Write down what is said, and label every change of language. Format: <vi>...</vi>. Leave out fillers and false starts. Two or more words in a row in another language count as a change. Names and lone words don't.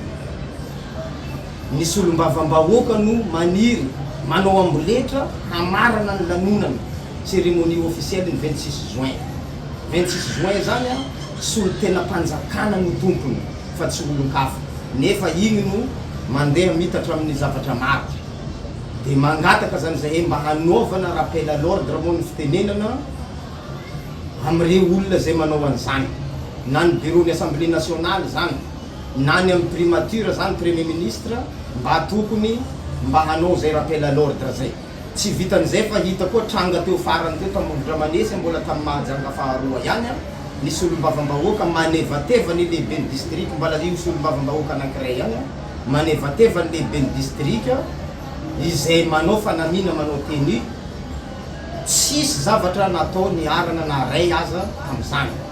<mg>Ny solombavam-bahoaka no maniry manao amboletra hamarana ny lanonana</mg> <fr>cérémonie officielle</fr> <mg>ny 26 juin. 26 juin zany a solo tena mpanjakana no tompony fa tsy olon-kafa nefa igny no mandeha mitatra amin'ny zavatra maro de mangataka zany zay mba hanaovana</mg> <fr>rappel à l'ordre</fr> <mg>moa ny fitenenana am'ireo olona zay manao an'izany na ny bureau ny</mg> <fr>assemblée nationale</fr> <mg>zany na ny amin'ny primature zany</mg> <fr>premier ministre</fr> <mg>mba tokony mba hanao zay</mg> <fr>rappel à l'ordre</fr> <mg>zay. Tsy vitan'izay fa hita koa tranga teo farany teo tamin'ny Manesy mbola tamin'ny Mahajanga faharoa ihany ny solombavam-bahoaka manevateva ny lehibe ny district mbola io solombavam-bahoaka anankiray ihany manevateva ny lehibe ny district izay manao fanamina manao teny tsisy zavatra natao niarana na ray aza amin'izany.</mg>